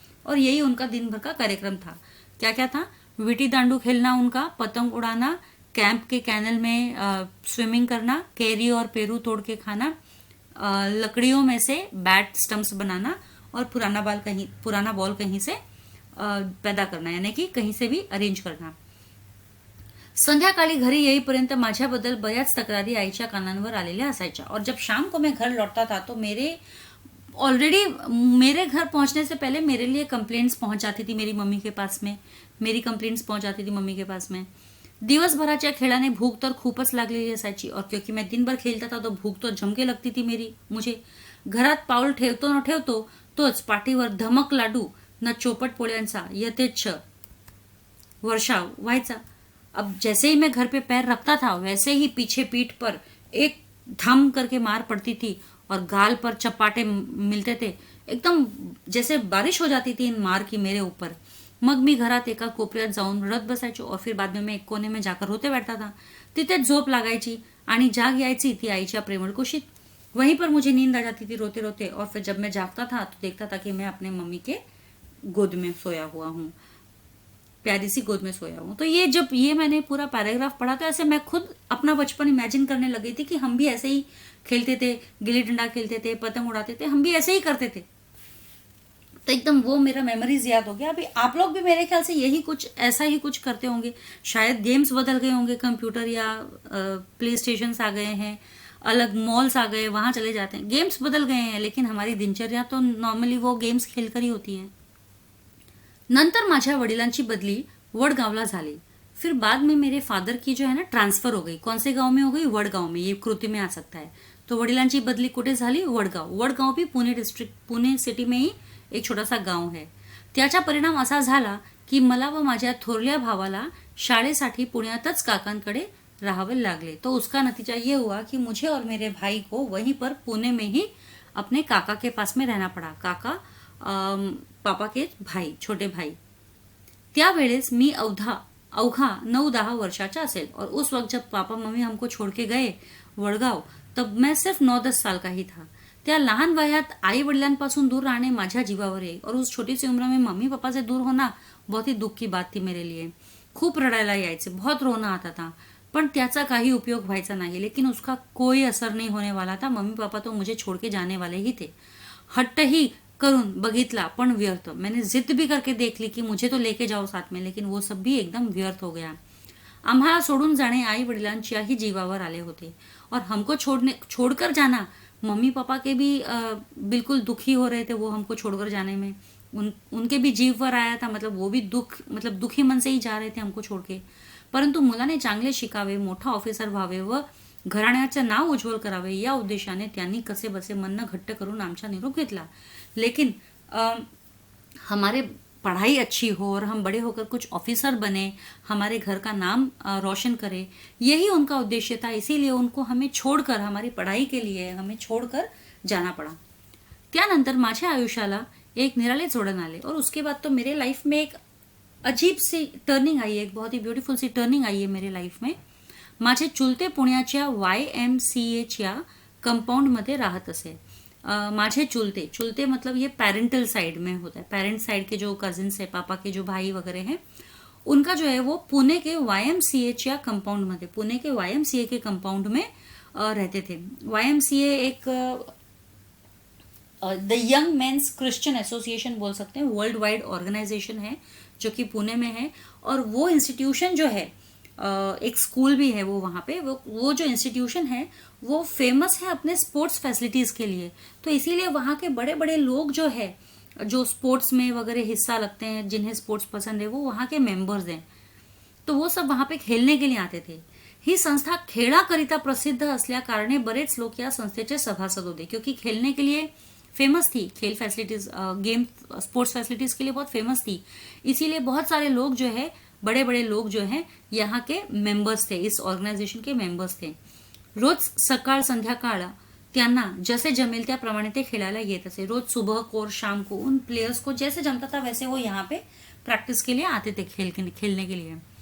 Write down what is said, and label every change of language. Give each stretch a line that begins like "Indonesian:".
Hindi: और यही उनका दिन भर का कार्यक्रम था. क्या क्या था, विटी दांडू खेलना उनका, पतंग उड़ाना, कैंप के कैनल में स्विमिंग करना, कैरी और पेरू तोड़ के खाना, लकड़ियों में से बैट स्टम्प्स बनाना, और पुराना बॉल कहीं से पैदा करना, यानी कि कहीं से भी अरेंज करना.
Marathi: संध्याकाळी घरी येईपर्यंत माझ्याबद्दल बऱ्याच तक्रारी आईच्या कानांवर आलेल्या असायच्या.
Hindi: और जब शाम को मैं घर लौटता था तो ऑलरेडी मेरे घर पहुंचने से पहले मेरे लिए कंप्लेंट्स पहुंच जाती थी मेरी मम्मी के पास में, मेरी कंप्लेंट्स पहुंच जाती थी मम्मी के पास में.
Marathi: दिवसभराच्या खेळाने भूक तर खूपच लागलेली असायची,
Hindi: और क्योंकि मैं दिन भर खेलता था तो भूक तो जमके लगती थी मुझे.
Marathi: घरात पाऊल ठेवतो न ठेवतो तोच पाठीवर धमक लाडू न चोपट पोळ्यांचा यथेच्छ वर्षाव व्हायचा.
Hindi: अब जैसे ही मैं घर पे पैर रखता था वैसे ही पीछे पीठ पर एक धम करके मार पड़ती थी और गाल पर चपाटे मिलते थे. एकदम जैसे बारिश हो जाती थी इन मार की मेरे ऊपर.
Marathi: मग मी घरात एका कोपऱ्यात जाऊन रडत बसायचो,
Hindi: और फिर बाद में मैं एक कोने में जाकर रोते बैठता था.
Marathi: तिथेच झोप लागायची आणि जाग यायची ती आईच्या प्रेमळ कुशीत.
Hindi: वहीं पर मुझे नींद आ जाती थी रोते रोते, और फिर जब मैं जागता था तो देखता था कि मैं अपने मम्मी के गोद में सोया हुआ हूँ, प्यारी सी गोद में सोया हूँ. तो जब मैंने पूरा पैराग्राफ पढ़ा तो ऐसे मैं खुद अपना बचपन इमेजिन करने लगी थी कि हम भी ऐसे ही खेलते थे, गिल्ली डंडा खेलते थे, पतंग उड़ाते थे, हम भी ऐसे ही करते थे. तो एकदम वो मेरा मेमोरीज याद हो गया. अभी आप लोग भी मेरे ख्याल से ऐसा ही कुछ करते होंगे. शायद गेम्स बदल गए होंगे, कंप्यूटर या प्ले स्टेशन आ गए हैं, अलग मॉल्स आ गए, वहां चले जाते हैं. गेम्स बदल गए हैं, लेकिन हमारी दिनचर्या तो नॉर्मली वो गेम्स खेलकर ही होती है.
Marathi: नंतर माझ्या वडिलांची बदली वडगावला झाली.
Hindi: फिर बाद में मेरे फादर की जो है ना ट्रांसफर हो गई. कौन से गांव में हो गई, वडगाव में. ये कृति में आ सकता है. तो
Marathi: वडिलांची बदली कुठे झाली,
Hindi: वडगाव भी पुणे सिटी में ही एक छोटासा गाव है.
Marathi: त्याचा परिणाम असा झाला की मला व माझ्या थोरल्या भावाला शाळेसाठी पुण्यातच काकांकडे राहावे लागले.
Hindi: तो उसका नतीजा ये हुआ कि मुझे और मेरे भाई को वहीं पर पुणे में ही अपने काका के पास में रहना पड़ा. काका पापा के भाई, छोटे भाई.
Marathi: त्यावेळेस मी अवघा 9-10 वर्षाचा असेल.
Hindi: और उस वक्त जब पापा मम्मी हमको छोड़ के गए वडगाव, तब मैं सिर्फ 9-10 साल का ही था.
Marathi: त्या लहान वयात आई वडिलांपासून दूर रहने माझ्या जीवावर आहे.
Hindi: और उस छोटी सी उम्र में मम्मी पापा से दूर होना बहुत ही दुख की बात थी मेरे लिए.
Marathi: खूप रडायला यायचे,
Hindi: बहुत रोना आता था,
Marathi: पण त्याचा काही उपयोग व्हायचा नाही.
Hindi: लेकिन उसका कोई असर नहीं होने वाला था. मम्मी पापा तो मुझे छोड़ के जाने वाले ही थे.
Marathi: हट्ट ही करून बघितला पण व्यर्थ.
Hindi: मैंने जिद भी करके देख ली की मुझे तो लेके जाओ साथ में, लेकिन वो सब भी एकदम व्यर्थ हो गया.
Marathi: आम्हाला सोडून जाणे आई वडिलांच्याही जीवावर आले होते
Hindi: और हमको छोड़कर जाना, मम्मी पापा के भी बिल्कुल दुखी हो रहे थे वो हमको छोड़कर जाने में. उनके भी जीव पर आया था, मतलब वो भी दुखी मन से ही जा रहे थे हमको छोड़ के.
Marathi: परंतु मुलाने चांगले शिकावे, मोठा ऑफिसर व्हावे व घराण्याचं नाव उज्ज्वल करावे या उद्देशाने त्यांनी कसे बसे मन घट्ट करून आमचा निरोप घेतला.
Hindi: लेकिन हमारे पढ़ाई अच्छी हो और हम बड़े होकर कुछ ऑफिसर बने, हमारे घर का नाम रोशन करें, यही उनका उद्देश्य था. इसीलिए उनको हमें छोड़कर, हमारी पढ़ाई के लिए हमें छोड़कर जाना पड़ा.
Marathi: त्यानंतर माझ्या आयुष्याला एक निराले जोडण आले
Hindi: और उसके बाद तो मेरे लाइफ में एक अजीब सी टर्निंग आई है, एक बहुत ही ब्युटिफुल सी टर्निंग आई है मेरे लाइफ में.
Marathi: माझे चुलते पुण्याच्या YMCAच्या कंपाउंडमध्ये राहत असे. माझे चुलते
Hindi: मतलब ये पेरेंटल साइड में होता है, पेरेंट साइड के जो कजिन्स है, पापा के जो भाई वगैरह हैं, उनका जो है वो पुणे के
Marathi: YMCAच्या कंपाउंड मध्ये,
Hindi: पुणे के YMCA के कंपाउंड में रहते थे. YMCA एक the young mains Christian association बोल सकते हैं, वर्ल्ड वाइड ऑर्गेनाइजेशन है जो कि पुणे में है. और वो इंस्टीट्यूशन जो है, एक स्कूल भी है वो वहाँ पे, वो जो इंस्टीट्यूशन है वो फेमस है अपने स्पोर्ट्स फैसिलिटीज के लिए. तो इसीलिए वहाँ के बड़े बड़े लोग जो है, जो स्पोर्ट्स में वगैरह हिस्सा लगते हैं, जिन्हें स्पोर्ट्स पसंद है, वो वहाँ के मेंबर्स हैं. तो वो सब वहाँ पे खेळणे के लिए आते थे.
Marathi: ही संस्था खेळाकरिता प्रसिद्ध असल्या कारणे बरेच लोक या संस्थेचे सभासद होते,
Hindi: क्योंकि खेलने के लिए फेमस थी, खेल फैसिलिटीज, गेम स्पोर्ट्स फैसिलिटीज के लिए बहुत फेमस थी. इसीलिए बहुत सारे लोग जो है, बड़े बड़े लोग जो हैं, यहाँ के मेंबर्स थे, इस ऑर्गेनाइजेशन के मेंबर्स थे.
Marathi: रोज सकाळ संध्याकाळ त्यांना जैसे जमेल त्याप्रमाणे ते खेळायला येत असे.
Hindi: रोज सुबह को और शाम को उन प्लेयर्स को जैसे जमता था वैसे वो यहाँ पे प्रैक्टिस के लिए आते थे, खेलने के लिए.